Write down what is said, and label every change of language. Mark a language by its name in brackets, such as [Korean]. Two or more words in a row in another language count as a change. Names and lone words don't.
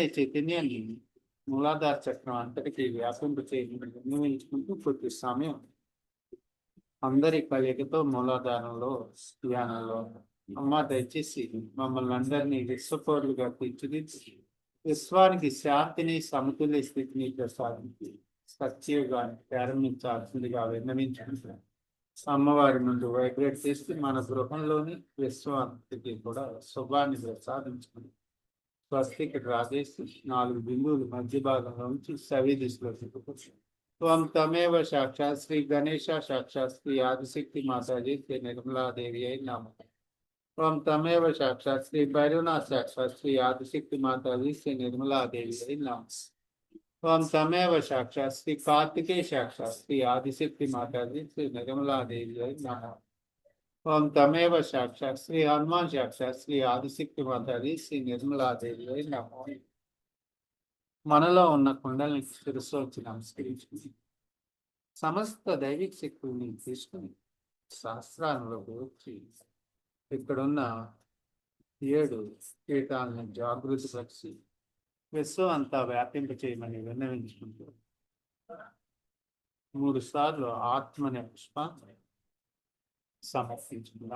[Telugu] చైతన్యాన్ని మూలాధార చక్రం అంతటికీ వ్యాపింప చేయమని విన్నవించుకుంటూ కొద్ది సమయం అందరి కలయికతో మూలాధారంలో ధ్యానంలో అమ్మ దయచేసి మమ్మల్ని అందరినీ విశ్వపౌరులుగా తీర్చిదిద్ది విశ్వానికి శాంతిని సమతుల్య స్థితిని ప్రసాదించి సత్యయుగాన్ని ప్రారంభించాల్సిందిగా విన్నవించుకుంటున్నాం. అమ్మవారి ముందు వైబ్రేట్ చేసి మన గృహంలోని విశ్వానికి కూడా శుభాన్ని ప్రసాదించుకుని స్వస్తికి రాజేసి 4 బిందువులు మధ్య భాగంలో ఉంచి సవి దిశలో తిప్పుకొచ్చి [Sanskrit] त्वं तमेव साक्षात् श्री गणेश साक्षात् श्री आदिशक्ति माताजी श्री निर्मला देवी नमः। त्वं तमेव साक्षात् श्री भैरवनाथ साक्षात् श्री आदिशक्ति माताजी श्री निर्मला देवी नमः। त्वं तमेव साक्षात् श्री कार्तिकेय साक्षात् श्री आदिशक्ति माताजी श्री निर्मला देवी नमः। त्वं तमेव साक्षात् श्री हनुमान साक्षात् श्री आदिशक्ति माताजी श्री निर्मला देवी नमः। [Telugu] మనలో ఉన్న కుండల్ని శిరస్సు వచ్చి నమస్కరించుకుని సమస్త దైవిక శక్తుల్ని తీసుకుని శాస్త్రాలలోకి వచ్చి ఇక్కడున్న 7 పీఠాలను జాగృతి పరిచి విశ్వం అంతా వ్యాపింప చేయమని విన్నవించుకుంటూ 3 సార్లు ఆత్మనే పుష్పాన్ని సమర్పించుకున్నాం.